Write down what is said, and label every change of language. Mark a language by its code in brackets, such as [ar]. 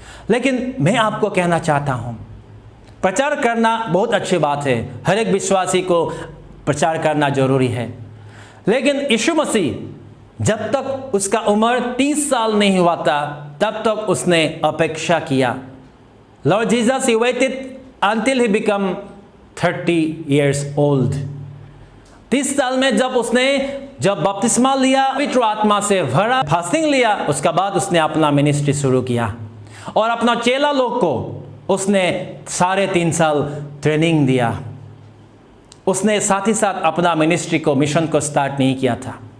[hi] लेकिन मैं आपको कहना चाहता हूं, प्रचार करना बहुत अच्छी बात है, हर एक विश्वासी को प्रचार करना जरूरी है। लेकिन यीशु मसीह जब तक उसका उम्र 30 साल नहीं हुआ था तब तक उसने अपेक्षा किया। [en] Lord Jesus he waited until he become 30 years old। [hi] 30 साल में जब बपतिस्मा लिया, पवित्र आत्मा से भरा, फास्टिंग लिया, उसके बाद उसने अपना मिनिस्ट्री शुरू किया और अपना चेला लोग को उसने 3.5 साल ट्रेनिंग दिया। उसने साथ ही साथ अपना मिनिस्ट्री को, मिशन को स्टार्ट नहीं किया था।